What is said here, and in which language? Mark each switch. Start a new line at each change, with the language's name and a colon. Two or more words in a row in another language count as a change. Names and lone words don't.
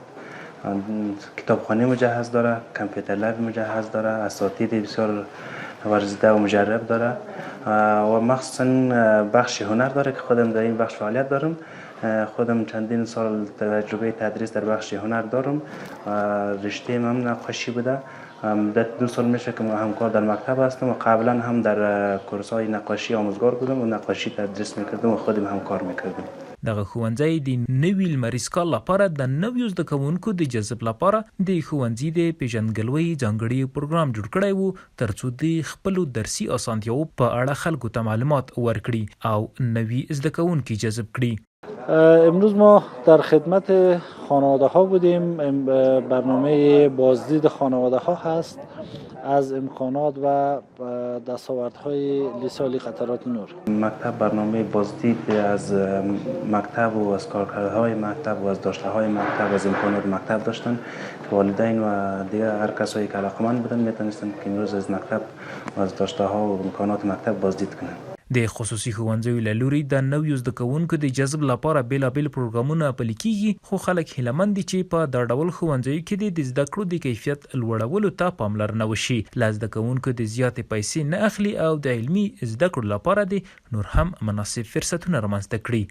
Persian: کتابخانه مجهز داره، کامپیوتر لب مجهز داره، اساتید بسیار ورزیده و مجرب داره و مخصوصا بخش هنر داره که خودم در این بخش فعالیت دارم. خودم چندین سال تجربه تدریس در بخش هنر دارم. رشته من نقاشی بوده. 2 سال میشه که همکار در مکتب هستم و قبلا هم در کورس‌های نقاشی آموزگار بودم و نقاشی تدریس میکردم و خودم هم کار میکردم.
Pashto: دغه ښوونځی د نوي لمریز کال لپاره د نویو زده کوونکو د جذب لپاره د ښوونځي د پیژندګلوۍ ځانګړي پروګرام جوړ کړی و ترڅو د خپلو درسي اسانتیاوو په اړه خلکو ته معلومات ورکړي او نوي زده کوونکي جذب کړي.
Persian: امروز ما در خدمت خانواده ها بودیم. برنامه بازدید خانواده ها هست از امکانات و دستاوردهای لیسانس قطرات نور. مکتب برنامه بازدید از مکتب و از کارکردهای مکتب و از داشته‌های مکتب و از امکانات مکتب داشتن که والدین و دیگر هر کسایی که علاقه‌مند بودن میتونستن که امروز از مکتب و از داشته‌ها و امکانات مکتب بازدید کنن.
Pashto: د خصوصي ښوونځیو له لوري د نویو زده کوونکو د جذب لپاره بېلابېل پروګرامونه پلي کیږي، خو خلک هیلهمند دي چې په دا ډول ښوونځیو کې د زده کړو د کیفیت لوړولو ته پاملرنه وشي. له زده کوونکو د زیاتې پیسې نه اخلي او د علمي زده کړو لپاره د نور هم مناسب فرصتونه رامنځته کړي.